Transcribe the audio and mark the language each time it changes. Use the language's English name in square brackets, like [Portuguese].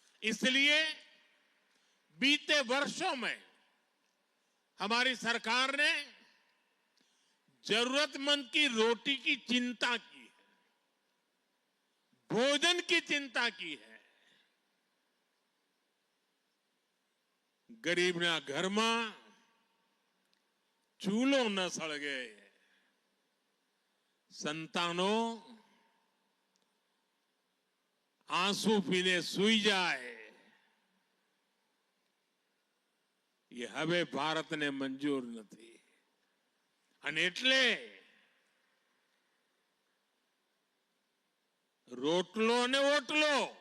[Hindi] इसलिए बीते वर्षों में हमारी सरकार ने जरूरतमंद की रोटी की चिंता की है, भोजन की चिंता की है। [Gujarati] गरीबना घરમાં ચૂલો ન સળગે, સંતાનો આંસુ પીને સૂઈ જાય, એ હવે ભારતને મંજૂર નથી અને એટલે રોટલો ને ઓટલો